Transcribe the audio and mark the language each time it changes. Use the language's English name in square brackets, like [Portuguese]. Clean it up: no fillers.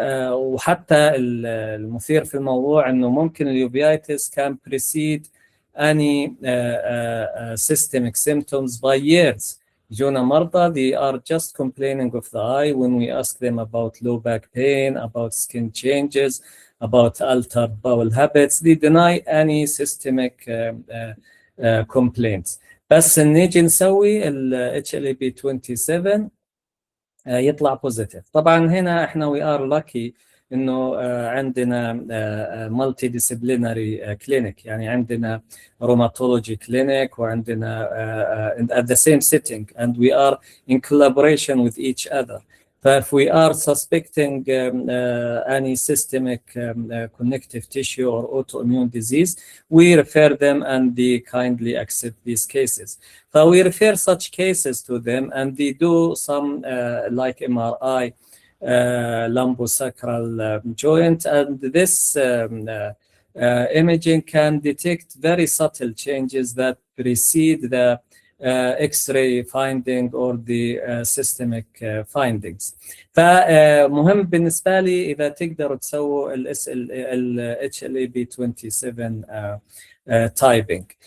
[Arabic] وحتى المثير في الموضوع انه ممكن اليوفيتس [English] can precede any systemic symptoms by years. [Arabic] يجونا مرضى [English] they are just complaining of the eye when we ask them about low back pain, about skin changes, about altered bowel habits. They deny any systemic complaints. [Arabic] بس نيجي نسوي ال HLA-B27 يطلع بوزيتيف. طبعا هنا احنا [English] we are lucky [Arabic] انه عندنا [English] multidisciplinary clinic, [Arabic] يعني عندنا [English] rheumatology clinic [Arabic] وعندنا [English] at the same setting and we are in collaboration with each other. If we are suspecting any systemic connective tissue or autoimmune disease, we refer them and they kindly accept these cases. So we refer such cases to them and they do some like MRI, lumbosacral joint, and this imaging can detect very subtle changes that precede the X-ray finding or the systemic findings. [Arabic] فمهم بالنسبة لي إذا تقدروا تسووا ال HLA-B27 تايبنج.